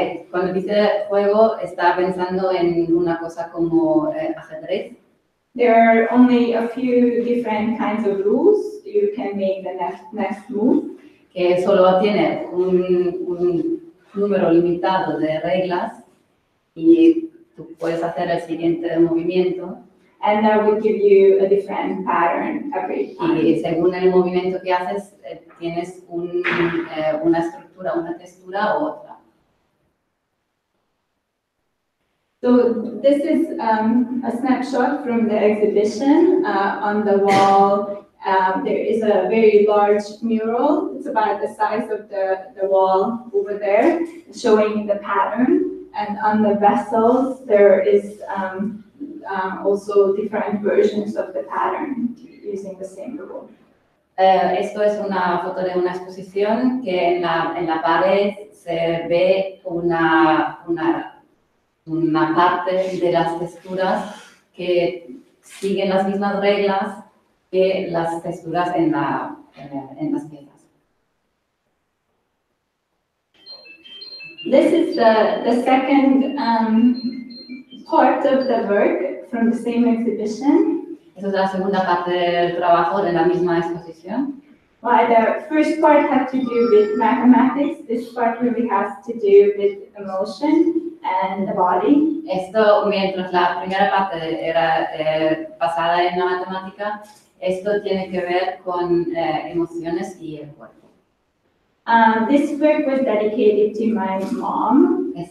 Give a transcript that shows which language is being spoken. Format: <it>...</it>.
<es>Cuando dice juego, está pensando en una cosa como ajedrez.</es> <en>There are only a few different kinds of rules. You can make the next move.</en> <es>Que solo tiene un número limitado de reglas y tú puedes hacer el siguiente movimiento.</es> <en>And that will give you a different pattern every time.</en> <es>Y según el movimiento que haces, tienes una estructura, una textura u otra.</es> <en>So this is a snapshot from the exhibition. On the wall, there is a very large mural. It's about the size of the wall over there, showing the pattern. And on the vessels, there is also different versions of the pattern using the same rule.</en> <es>Esto es una foto de una exposición que en la pared se ve una parte de las texturas que siguen las mismas reglas que las texturas en las piezas.</es> <en>This is the second part of the work from the same exhibition.</en> <es>Esa es la segunda parte del trabajo de la misma exposición.</es> <en>While the first part had to do with mathematics, this part really has to do with emotion and the body.</en> <es>Esto, mientras la primera parte era basada en la matemática, esto tiene que ver con emociones y el cuerpo.</es> <en>This work was dedicated to my mom.</en>